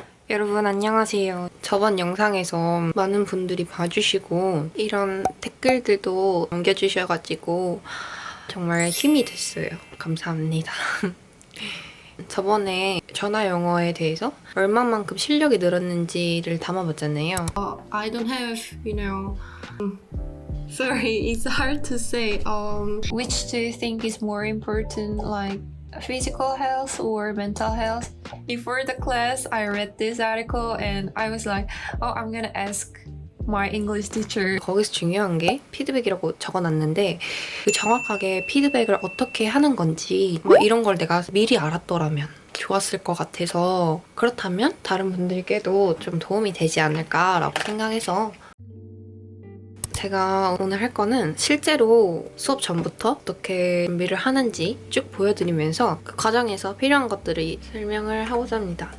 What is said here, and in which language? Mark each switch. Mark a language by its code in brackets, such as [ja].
[ko] 여러분 안녕하세요. 저번 영상에서 많은 분들이 봐주시고 이런 댓글들도 남겨주셔가지고 정말 힘이 됐어요. 감사합니다. 저번에 전화 영어에 대해서 얼마만큼 실력이 늘었는지를 담아봤잖아요. [en] I don't have, sorry, it's hard to say. Which do you think is more important, like physical health or mental health? Before the class, I read this article and I was like, oh, I'm gonna ask my English teacher. [ko] 거기서 중요한 게 피드백이라고 적어놨는데 정확하게 피드백을 어떻게 하는 건지 이런 걸 내가 미리 알았더라면 좋았을 것 같아서 그렇다면 다른 분들께도 좀 도움이 되지 않을까라고 생각해서 제가 오늘 할 거는 실제로 수업 전부터 어떻게 준비를 하는지 쭉 보여드리면서 그 과정에서 필요한 것들을 설명을 하고자 합니다.